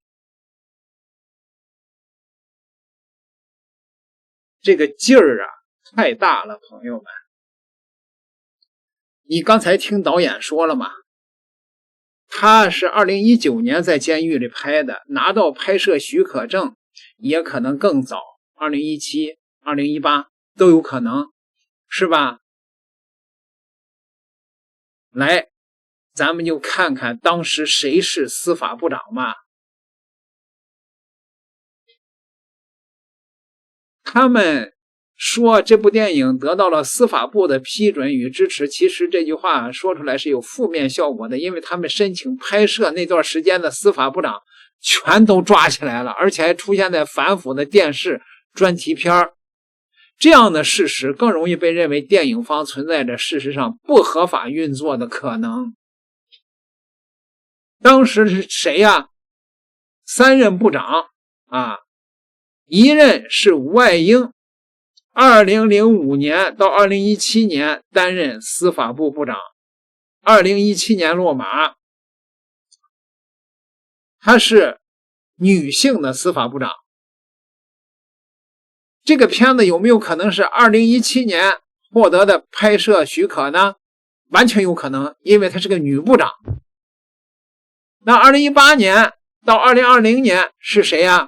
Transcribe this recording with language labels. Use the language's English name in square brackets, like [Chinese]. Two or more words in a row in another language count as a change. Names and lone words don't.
[Chinese] 這個勁兒太大了，朋友們。你剛才聽導演說了嗎？他是2019年在監獄裡拍的，拿到拍攝許可證也可能更早，2017、2018都有可能，是吧？来，咱们就看看当时誰是司法部長吧。他們說這部電影得到了司法部的批准與支持，其實這句話說出來是有負面效果的，因為他們申請拍攝那段時間的司法部長全都抓起來了，而且還出現在反腐的電視專題片。這樣的事實更容易被認為電影方存在着事實上不合法運作的可能。當時是誰呀？3任部長一任是吳愛英，2005年到2017年擔任司法部部長，2017年落馬。她是女性的司法部長。這個片子有沒有可能是2017年獲得的拍攝許可呢？完全有可能，因為她是個女部長。那2018年到2020年是誰呀？